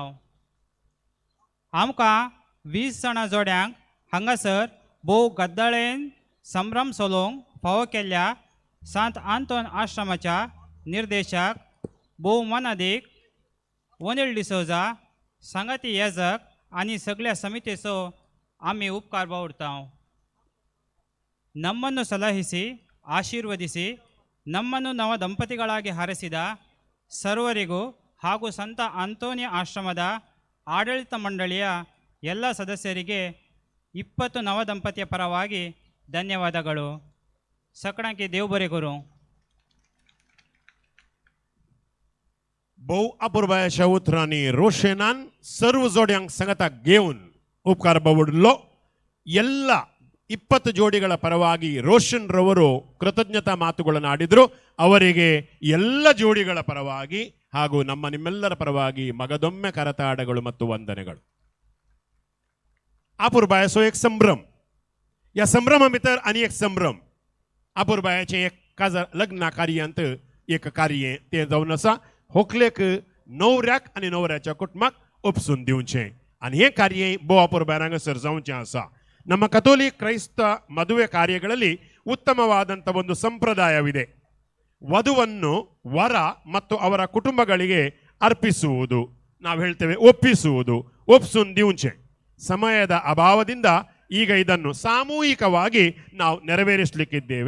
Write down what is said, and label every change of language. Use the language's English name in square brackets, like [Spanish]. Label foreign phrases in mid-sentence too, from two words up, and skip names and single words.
[Konkani] आमकां 20 जाणां जोड्यांक हांगासर भोव गद्दाळेन संभ्रम सोलोवंक फावो केल्ल्या सांत आंतोन आश्रमाच्या निर्देशक भोव मनादीक वनील डिसोजा, सांगाती येजक आनी सगळ्या समितीचो आमी उपकार बावडटाव. [Kannada] ನಮ್ಮನ್ನು ಸಲಹಿಸಿ ಆಶೀರ್ವದಿಸಿ ನಮ್ಮನ್ನು ನವ ದಂಪತಿಗಳಾಗಿ ಹಾರೈಸಿದ ಸರ್ವರಿಗೂ ಹಾಗೂ ಸಂತ ಆಂತೋನಿ ಆಶ್ರಮದ ಆಡಳಿತ ಮಂಡಳಿಯ ಎಲ್ಲ ಸದಸ್ಯರಿಗೆ 20 ನವ ದಂಪತಿಯ ಪರವಾಗಿ ಧನ್ಯವಾದಗಳು. [Konkani] सकळांकी देव बरें करूं. भोव अपुर्बाच्या उतरांनी रोशनान सर्व जोड्यांक संगताक घेवन उपकार बावडलो. [Kannada] ಎಲ್ಲ 20 ಜೋಡಿಗಳ ಪರವಾಗಿ ರೋಷನ್ ರವರು ಕೃತಜ್ಞತಾ ಮಾತುಗಳನ್ನು ಆಡಿದ್ರು. ಅವರಿಗೆ ಎಲ್ಲ ಜೋಡಿಗಳ ಪರವಾಗಿ ಹಾಗೂ ನಿಮ್ಮೆಲ್ಲರ ಪರವಾಗಿ ಮಗದೊಮ್ಮೆ ಕರತಾಡಗಳು ಮತ್ತು ವಂದನೆಗಳು. [Konkani] अपुर्बायचो एक संभ्रम, या संभ्रमा भितर आनी एक संभ्रम. अपुर्बायाचें एक लग्न कार्यांत एक कार्य तें जावन आसा. होकलेक न्हवऱ्याक आनी न्हवऱ्याच्या कुटुंबाक उपसून दिवचें आनी हें कार्य भोव अपुर्बायर हांगासर जावचें आसा. [Kannada] ನಮ್ಮ ಕಥೋಲಿಕ್ ಕ್ರೈಸ್ತ ಮದುವೆ ಕಾರ್ಯಗಳಲ್ಲಿ ಉತ್ತಮವಾದಂಥ ಒಂದು ಸಂಪ್ರದಾಯವಿದೆ. ವಧುವನ್ನು ವರ ಮತ್ತು ಅವರ ಕುಟುಂಬಗಳಿಗೆ ಅರ್ಪಿಸುವುದು, ನಾವು ಹೇಳ್ತೇವೆ ಒಪ್ಪಿಸುವುದು, [Konkani] ओपसून दिवचें. [Kannada] ಸಮಯದ ಅಭಾವದಿಂದ ಈಗ ಇದನ್ನು ಸಾಮೂಹಿಕವಾಗಿ ನಾವು ನೆರವೇರಿಸಲಿಕ್ಕಿದ್ದೇವೆ.